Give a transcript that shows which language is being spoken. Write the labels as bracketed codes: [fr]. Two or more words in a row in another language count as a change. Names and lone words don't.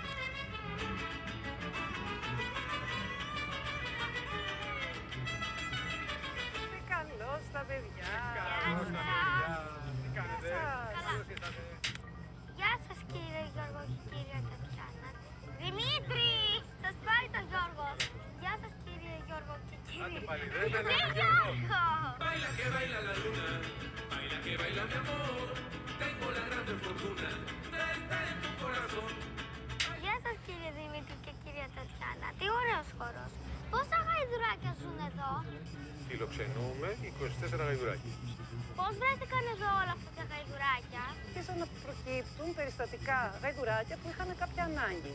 [el] Καλώς τα παιδιά. Καλώς τα παιδιά. Τι κάνετε? Καλώς ήρθατε. Γεια σας κύριε Γιώργο και κύριε Τατιάνα. Δημήτρη! Σας πάει το Γιώργος. Γεια σας κύριε Γιώργο και κύριε... Άντε πάλι, δεν είναι Γιώργο! [es] Baila que baila la luna, baila que baila mi amor. Tengo la grande fortuna de estar en tu corazón. [el] Γεια σας κύριε Δημήτρη και κύριε Τατιάνα. Τι ωραίος χώρος. Πόσα γαϊδουράκια ζουν εδώ? Φιλοξενούμε 24 γαϊδουράκια. Πώς βρέθηκαν εδώ όλα αυτά τα γαϊδουράκια? Άρχισαν να προκύπτουν περιστατικά γαϊδουράκια που είχαν κάποια ανάγκη.